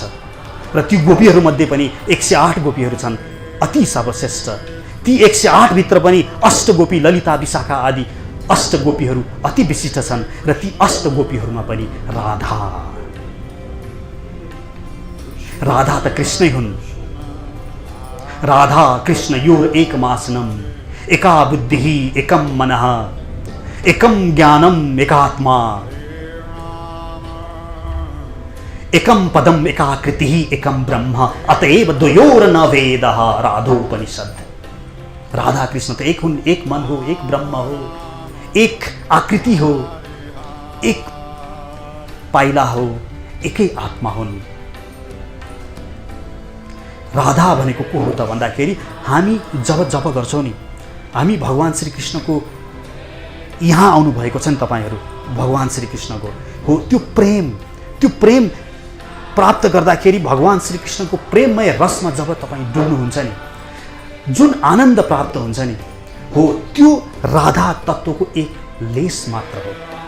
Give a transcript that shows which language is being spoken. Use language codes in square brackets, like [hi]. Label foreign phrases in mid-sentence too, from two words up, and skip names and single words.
[ne] र ती गोपीहरूमध्ये पनि 108 गोपीहरू छन् अति सर्वश्रेष्ठ। ती 108 भित्र पनि अष्टगोपी, ललिता, विशाखा आदि अष्टगोपीहरू अति विशिष्ट छन्। र ती अष्टगोपीहरूमा पनि राधा त कृष्णै हुन्। [sa] राधा कृष्ण योर एकमासनम, एका बुद्धिः एकम मनः, एकम ज्ञानम एकात्मा, एकम पदम एकाकृतिः एकम ब्रह्म, अतएव द्वयोर न वेदः। राधोपनिषद। [ne] राधा कृष्ण तो एक हुन्, एक मन हो, एक ब्रह्म हो, एक आकृति हो, एक पाइला हो, एकै आत्मा हुन्। राधा भनेको को हो त भन्दाखेरि हामी जब जप गर्छौँ नि, हामी भगवान श्रीकृष्णको यहाँ आउनु भएको छ नि तपाईहरू, भगवान श्रीकृष्णको हो त्यो प्रेम प्राप्त गर्दाखेरि भगवान श्रीकृष्णको प्रेममय रसमा जब तपाईँ डुब्नुहुन्छ नि, जुन आनन्द प्राप्त हुन्छ नि, हो त्यो राधा तत्त्वको एक लेस मात्र हो।